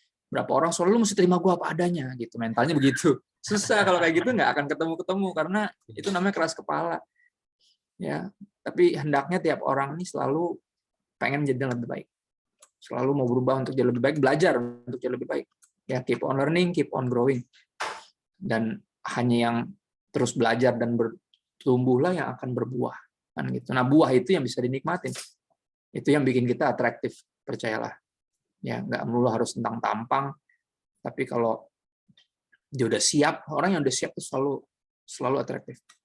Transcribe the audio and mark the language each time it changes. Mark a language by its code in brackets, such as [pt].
[id] Berapa orang selalu mesti terima gue apa adanya gitu, mentalnya begitu. Susah kalau kayak gitu, nggak akan ketemu karena itu namanya keras kepala. Ya, tapi hendaknya tiap orang ini selalu pengen jadi lebih baik. Selalu mau berubah untuk jadi lebih baik, belajar untuk jadi lebih baik. [en] Ya, keep on learning, keep on growing. [id] Dan hanya yang terus belajar dan bertumbuhlah yang akan berbuah. Kan gitu. Nah, buah itu yang bisa dinikmatin. Itu yang bikin kita atraktif, percayalah. Ya, nggak melulu harus tentang tampang, tapi kalau dia udah siap, orang yang udah siap itu selalu atraktif.